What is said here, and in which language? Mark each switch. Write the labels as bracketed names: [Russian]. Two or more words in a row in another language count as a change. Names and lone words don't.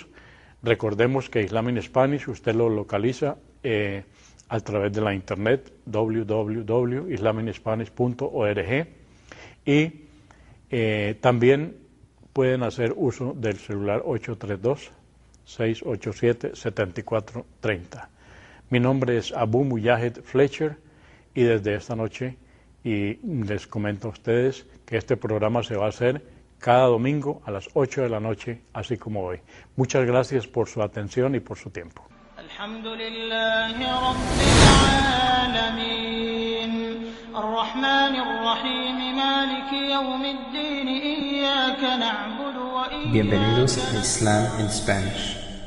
[Spanish] Recordemos que Islam in Spanish usted lo localiza a través de la internet www.islaminspanish.org y también pueden hacer uso del celular 832-687-7430. Mi nombre es Abu Mujahid Fletcher y desde esta noche les comento a ustedes que este programa se va a hacer cada domingo a las 8 de la noche, así como hoy. Muchas gracias por su atención y por su tiempo. [Arabic] الحمد لله رب العالمين، الرحمن الرحيم، مالك يوم الدين، إياك نعبد وإياك نستعين. [Spanish] Bienvenidos a Islam in Spanish.